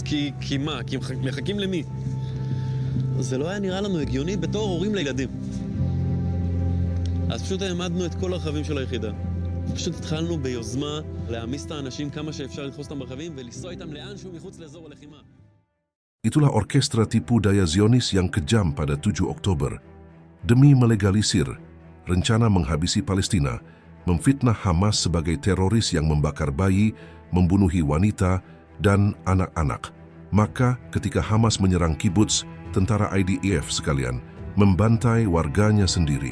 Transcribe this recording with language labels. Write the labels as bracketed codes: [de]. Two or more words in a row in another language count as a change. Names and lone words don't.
[he] כי מה? כי הם מחכים למי? זה לא היה נראה לנו הגיוני בתור הורים לילדים. אז פשוט העמדנו את כל הרכבים של היחידה. פשוט התחלנו ביוזמה להעמיס את האנשים כמה שאפשר לדחוס אותם ברכבים ולנסוע איתם לאנשהו מחוץ לאזור הלחימה. [id] Itulah orkestra tipu daya Zionis yang kejam pada 7 Oktober. Demi melegalisir rencana menghabisi Palestina, memfitnah Hamas sebagai teroris yang membakar bayi, membunuhi wanita, dan anak-anak. Maka ketika Hamas menyerang kibuts, tentara IDF sekalian membantai warganya sendiri.